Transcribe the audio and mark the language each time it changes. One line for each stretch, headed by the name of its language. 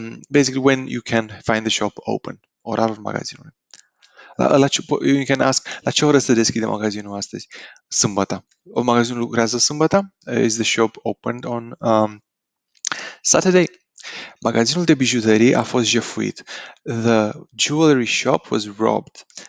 English: Basically when you can find the shop open.
Romanian: Orarul magazinului.
English: You can ask,
Romanian: la ce oră se deschide magazinul astăzi? Sâmbătă. Magazinul lucrează sâmbătă?
English: Is the shop opened on Saturday?
Romanian: Magazinul de bijuterii a fost jefuit.
English: The jewelry shop was robbed.